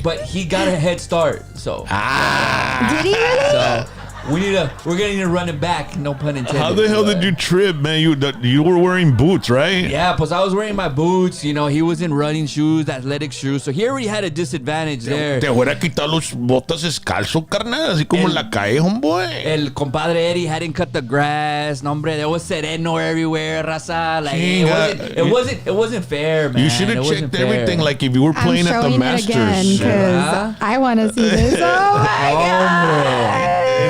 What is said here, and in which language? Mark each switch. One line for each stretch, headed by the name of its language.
English: But he got a head start. So Did he really? So We're gonna need to run it back. No pun intended. How the hell did you trip, man? You were wearing boots, right? Yeah, plus I was wearing my boots. He was in running shoes, athletic shoes. So he already had a disadvantage there.
Spanish: Te hubiera quitado los botas descalzo, carnal, así como la cae, homeboy. El compadre
English: Eddie hadn't cut the grass.
Spanish: No, hombre,
English: there was sereno everywhere, raza. Like it wasn't fair, man. You should have checked everything, like if you were playing at the Masters. I'm showing it again because I want to see this. Oh my God.